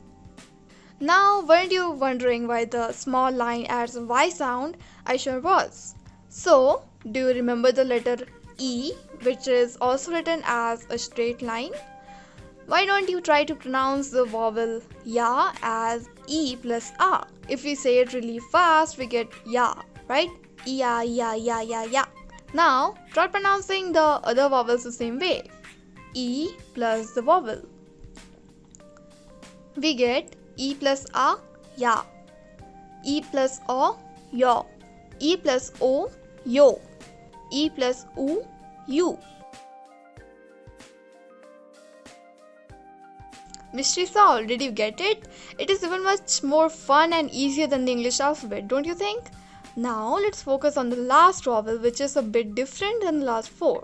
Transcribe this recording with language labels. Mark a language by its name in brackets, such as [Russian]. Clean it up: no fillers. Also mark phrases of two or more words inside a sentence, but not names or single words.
[English] Now, weren't you wondering why the small line adds a Y sound? I sure was. So, do you remember the letter E, which is also written as a straight line? Why don't you try to pronounce the vowel ya as E plus A? If we say it really fast, we get ya, right? Ya, ya, ya, ya, ya. Now, try pronouncing the other vowels the same way. E plus the vowel. We get E plus A, ya. E plus O, yo. E plus O, yo. E plus U, you. Mystery solved. Did you get it? It is even much more fun and easier than the English alphabet, don't you think? Now let's focus on the last vowel, which is a bit different than the last 4.